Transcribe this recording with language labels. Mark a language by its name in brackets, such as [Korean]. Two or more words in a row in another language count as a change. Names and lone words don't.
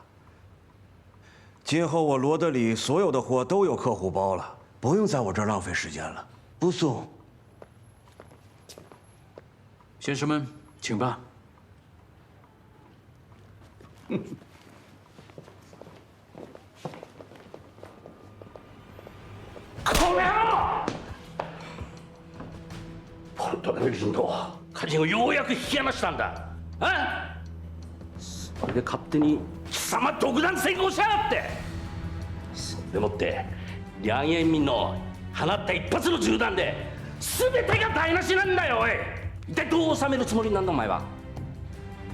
[Chinese] 今后我罗德里所有的货都有客户包了，不用在我这儿浪费时间了，不送。先生们，请吧。 [Japanese] 孔良，本当の領導、彼がようやく引き離したんだ。それで勝手に貴様独断専行しやがって。それでもって梁延民の放った一発の銃弾で全てが台無しなんだよ。おい、一体どう収めるつもりなんだお前は。